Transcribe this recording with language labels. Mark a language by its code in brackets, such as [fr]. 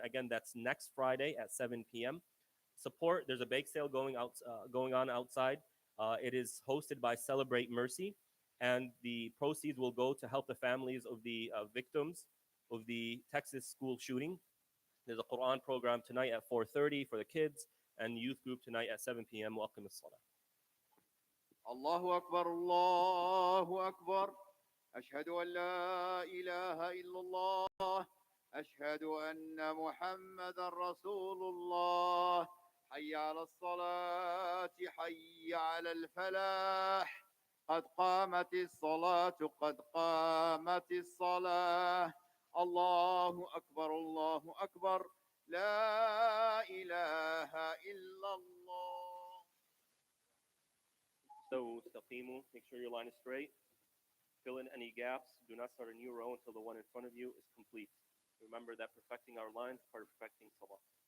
[en] Again, that's next Friday at 7 p.m. Support, there's a bake sale going on outside. It is hosted by Celebrate Mercy, and the proceeds will go to help the families of the victims of the Texas school shooting. There's a Quran program tonight at 4:30 for the kids, and youth group tonight at 7 p.m. Welcome as Salah. [ar] الله أكبر الله أكبر أشهد أن لا إله إلا الله أشهد أن محمد رسول الله حي على الصلاة حي على الفلاح قد قامت الصلاة قد قامت الصلاة الله أكبر الله أكبر لا إله إلا الله. [en] So, [ar] استقيموا, [en] make sure your line is straight. fill in any gaps. Do not start a new row until the one in front of you is complete. Remember that perfecting our lines is part of perfecting Salah.